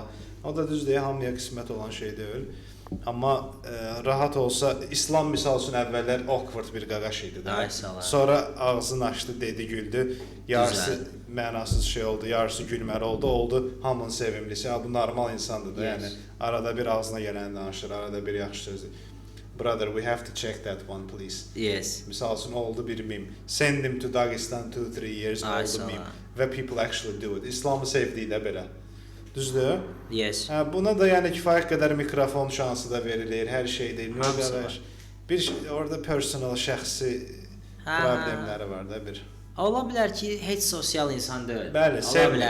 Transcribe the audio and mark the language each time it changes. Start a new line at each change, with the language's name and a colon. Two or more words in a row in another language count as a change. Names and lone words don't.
Azerbaijani: O da düz deyil, hamıya qismət olan şey deyil. Amma rahat olsa, İslam misal üçün əvvəllər awkward bir qaqaş idi də. Sonra ağzını açdı, dedi, güldü. Yarısı mənasız şey oldu, yarısı gülməli oldu hamının sevimlisi. Bu normal insandır da, yəni arada bir ağzına gələni danışır, arada bir yaxşı sözdür.
English: Brother, we have to check that one, please. Yes.
Azerbaijani: Misal üçün oldu bir meme.
English: Send him to Dagestan 2-3 years oldu meme. Və people actually do it.
Azerbaijani: İslamı sevdiyi də belə. Düzdür?
English: Yes.
Azerbaijani: Buna da yəni kifayət qədər mikrofon şansı da verilir, hər şey deyil. Bir orada personal, şəxsi problemləri var da bir. Ola bilər ki, heç sosial insan deyil. Bəli, sevmir.